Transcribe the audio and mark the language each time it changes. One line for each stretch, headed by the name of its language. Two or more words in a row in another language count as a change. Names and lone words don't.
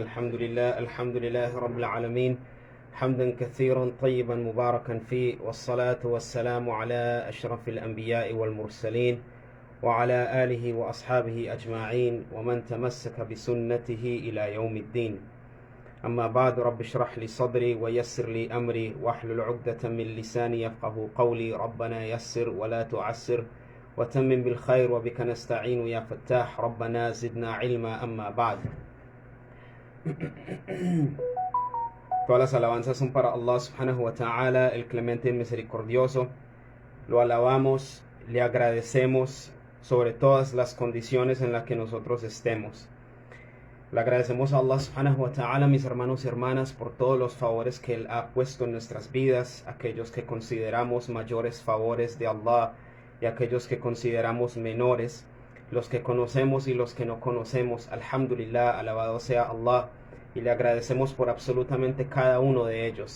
Arabic: الحمد لله رب العالمين، حمدا كثيرا طيبا مباركا فيه، والصلاة والسلام على أشرف الأنبياء والمرسلين وعلى آله وأصحابه أجمعين ومن تمسك بسنته إلى يوم الدين. أما بعد، رب اشرح لي صدري ويسر لي أمري واحلل عقدة من لساني يفقه قولي. ربنا يسر ولا تعسر وتمم بالخير وبك نستعين يا فتاح. ربنا زدنا علما. أما بعد.
Spanish: Todas las alabanzas son para Allah
Arabic: سبحانه وتعالى,
Spanish: el clemente y misericordioso. Lo alabamos, le agradecemos sobre todas las condiciones en las que nosotros estemos. Le agradecemos a Allah
Arabic: سبحانه وتعالى,
Spanish: mis hermanos y hermanas, por todos los favores que Él ha puesto en nuestras vidas, aquellos que consideramos mayores favores de Allah y aquellos que consideramos menores, los que conocemos y los que no conocemos. Alhamdulillah, alabado sea Allah, y le agradecemos por absolutamente cada uno de ellos.